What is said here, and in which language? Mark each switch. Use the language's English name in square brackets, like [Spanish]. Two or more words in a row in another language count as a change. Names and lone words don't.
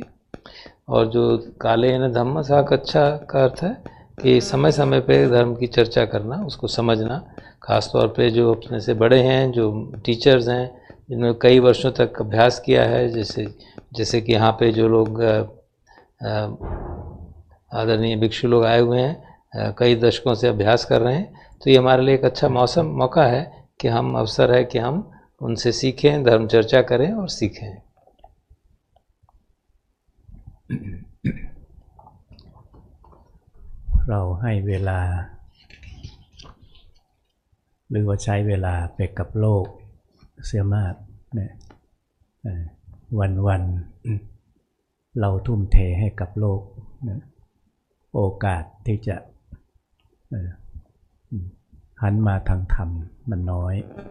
[Hindi] और जो [Pali] काले न धम्म साक अच्छा [Hindi] का अर्थ है कि समय समय पे धर्म की चर्चा करना, उसको समझना, खास तौर पे जो अपने से बड़े हैं, जो टीचर्स हैं, जिन्होंने कई वर्षों तक अभ्यास किया है, जैसे कि यहाँ पे जो लोग आदरणीय भिक्षु लोग आए हुए हैं, कई दशकों से अभ्यास कर रहे हैं, तो ये हमारे लिए एक अच्छा मौका है कि अवसर है कि हम उनसे सीखें, धर्म चर्चा करें और सीखें। [Thai] เราให้เวลาหรือว่าใช้เวลาไปกับโลกเสียมากเนี่ยวันเราทุ่มเทให้กับโลกโอกาสที่จะหันมาทางธรรมมันน้อย